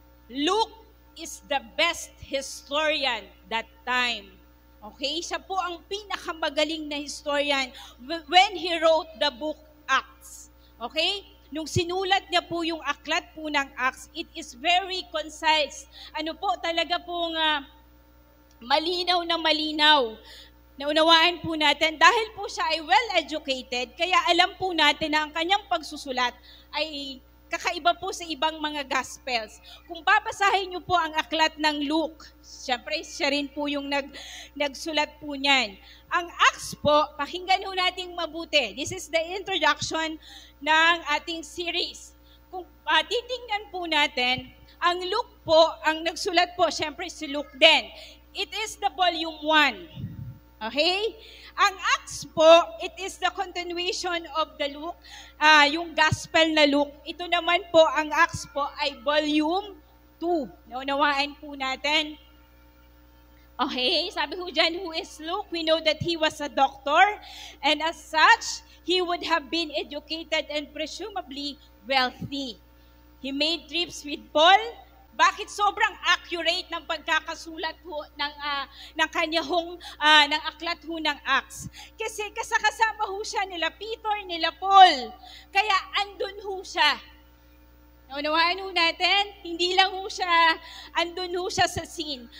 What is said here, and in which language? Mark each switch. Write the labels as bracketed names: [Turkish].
[English] Luke is the best historian that time. Okay? [Filipino] Siya po ang pinakamagaling na historian [English] when he wrote the book Acts. [Filipino] Okay? Nung sinulat niya po yung aklat po ng Acts, [English] it is very concise. [Filipino] Talaga pong malinaw na malinaw. Naunawaan po natin, dahil po siya ay well-educated, kaya alam po natin na ang kanyang pagsusulat ay kakaiba po sa ibang mga Gospels. Kung babasahin niyo po ang aklat ng Luke, siyempre siya rin po yung nagsulat po niyan. Ang Acts po, pakinggan ho natin mabuti. [English] This is the introduction [Filipino] ng ating series. Kung titingnan po natin, ang Luke po, ang nagsulat po, siyempre si Luke din. [English] It is the volume 1. Okay? [Filipino] Ang Acts po, [English] it is the continuation of the Luke, [Filipino] yung Gospel na Luke. Ito naman po, ang Acts po ay volume 2. Naunawaan po natin. [English] Okay, sabi ko dyan, who is Luke? We know that he was a doctor, and as such, he would have been educated and presumably wealthy. He made trips with Paul [Filipino] Bakit sobrang accurate ng pagkakasulat ho ng kanyang ng aklat ho ng Acts? Kasi kasama ho siya nila Peter, nila Paul. Kaya andun ho siya. Naunawaan ho natin, hindi lang ho siya, andun ho siya sa scene.